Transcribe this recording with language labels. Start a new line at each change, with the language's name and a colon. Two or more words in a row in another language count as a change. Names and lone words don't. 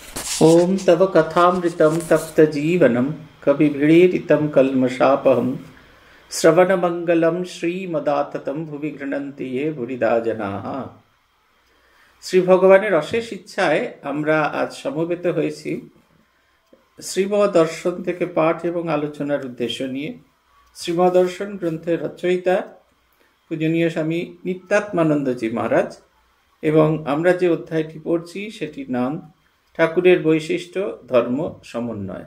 Sanskrit: ओम तव कथामृतं तप्तजीवनं कविभिरीडितं कल्मषापहं श्रवणमंगलं श्रीमदाततं भुवि गृह्णन्ति ये भुरिदा जनाः।
Bangla: শ্রী ভগবানের অশেষ ইচ্ছায় আমরা আজ সমবেত হয়েছি শ্রীমদর্শন থেকে পাঠ এবং আলোচনার উদ্দেশ্য নিয়ে। শ্রীমদর্শন গ্রন্থের রচয়িতা পূজনীয় স্বামী নিত্যাত্মানন্দজি মহারাজ, এবং আমরা যে অধ্যায়টি পড়ছি সেটির নাম ঠাকুরের বৈশিষ্ট্য ধর্ম সমন্বয়।